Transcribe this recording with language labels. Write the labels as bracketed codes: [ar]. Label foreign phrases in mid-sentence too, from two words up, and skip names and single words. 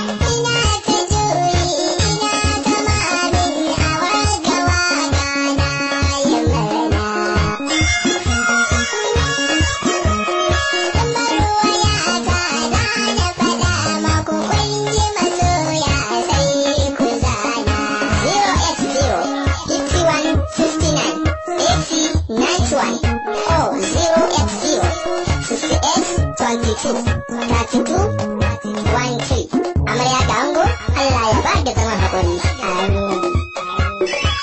[ha] Ina ta juyi, ina ta mamin a wagawa ga na yi murna. Kamar waya ta da na faɗa maku kun ji masoya sai ku zana. Zero eight zero, fifty-one, fifty-nine, eighty, ninety-one. Oh, zero eight zero, sixty-eight, twenty-two, thirty-two, one three. Amarya da ango, Allah ya ba da zaman haƙuri. Amin.